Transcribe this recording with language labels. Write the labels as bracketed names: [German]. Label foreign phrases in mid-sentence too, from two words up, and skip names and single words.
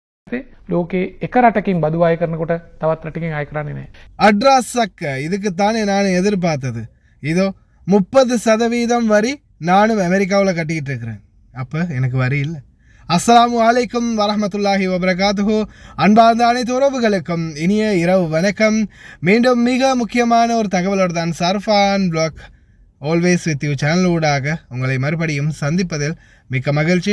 [Sinhala] පස්සේ ලෝකේ එක රටකින් බදු අය කරනකොට තවත් රටකින් අය කරන්නේ නැහැ. [Tamil] அட்ராஸக்க இதுக்கு தானே நான் எதிர்பார்த்தது. இதோ 30% வரி நானும் அமெரிக்காவில் கட்டிக்கிட்டு இருக்கிறேன். அப்போ எனக்கு வரி இல்லை. [Arabic] السلام عليكم ورحمة الله وبركاته. [Tamil] அன்பார்ந்த அனைத்து உறவுகளுக்கும் இனிய இரவு வணக்கம். மீண்டும் மிக முக்கியமான ஒரு தகவலோடு தான் சர்ஃபான் பிளாக் ஆல்வேஸ் வித் யூ சேனலூடாக உங்களை மறுபடியும் சந்திப்பதில் மிக்க மகிழ்ச்சி.